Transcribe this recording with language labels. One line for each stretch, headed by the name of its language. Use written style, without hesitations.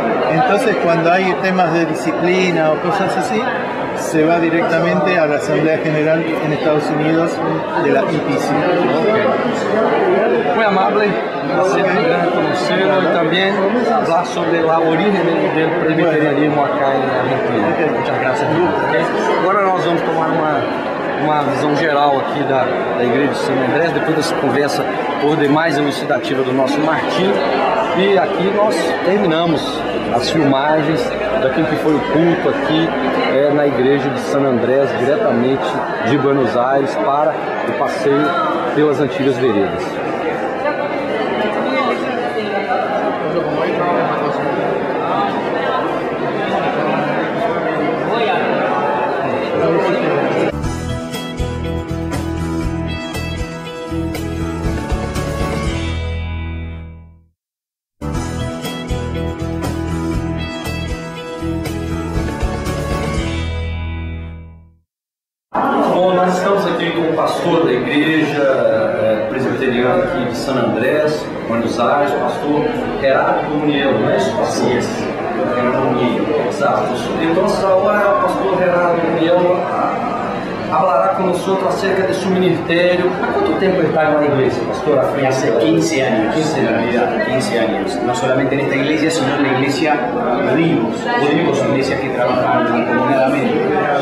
Spanish: Entonces, cuando hay temas de disciplina o cosas así, se va directamente a la Asamblea General en Estados Unidos de la EPC. Muy amable, placer muy grande conocerlo y también hablar sobre la origen del presbiterianismo acá en Argentina. Muchas gracias. Okay?
Portuguese: Agora nós vamos tomar uma visão geral aqui da Igreja de San Andrés, depois dessa conversa por demais elucidativa do nosso Martim. E aqui nós terminamos as filmagens daquilo que foi o culto aqui na Igreja de San Andrés, diretamente de Buenos Aires para o passeio pelas antigas veredas. Nós estamos aqui com o pastor da igreja presbiteriana aqui de San Andrés, Buenos Aires, o pastor Gerardo Muniel, não é isso, pastor? Sim. Exato.
Spanish: Entonces ahora el pastor Gerardo Muniel hablará con nosotros acerca de su ministerio. ¿A cuánto tiempo está en la iglesia, pastor? Hace 15 años, 15 en realidad, 15 años. No solamente en esta iglesia, sino en la iglesia Vivos, iglesias que trabajan comunidadamente.